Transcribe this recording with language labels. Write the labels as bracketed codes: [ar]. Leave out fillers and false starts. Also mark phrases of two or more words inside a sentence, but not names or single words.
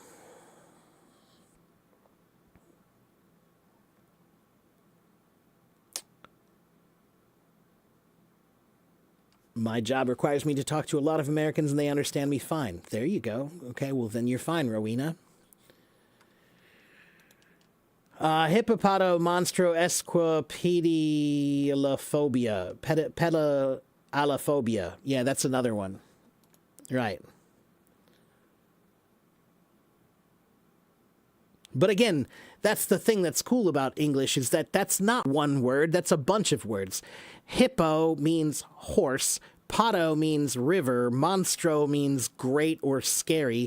[en] My job requires me to talk to a lot of Americans and they understand me fine. There you go. Okay, well then you're fine, Rowena. Hippopoto monstro esqua pedalophobia. Pedalophobia. Yeah, that's another one. Right. But again, that's the thing that's cool about English is that that's not one word, that's a bunch of words. Hippo means horse, poto means river, monstro means great or scary.